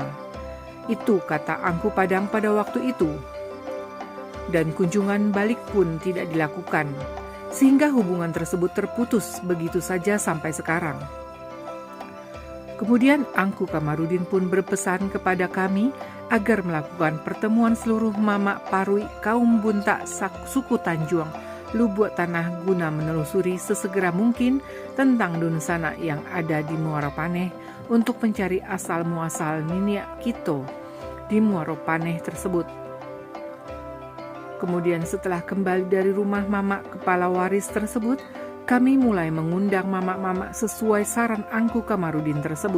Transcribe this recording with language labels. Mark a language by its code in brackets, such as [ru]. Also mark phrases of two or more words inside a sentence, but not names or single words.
[id] Itu kata Angku Padang pada waktu itu. Dan kunjungan balik pun tidak dilakukan, sehingga hubungan tersebut terputus begitu saja sampai sekarang. Kemudian Angku Kamarudin pun berpesan kepada kami agar melakukan pertemuan seluruh mamak parui kaum bunta suku Tanjuang Lubuk Tanah guna menelusuri sesegera mungkin tentang Dun Sanak yang ada di Muaropaneh untuk mencari asal muasal Niniak Kito di Muaropaneh tersebut. Kemudian setelah kembali dari rumah mamak kepala waris tersebut, kami mulai mengundang mamak-mamak sesuai saran Angku Kamarudin tersebut.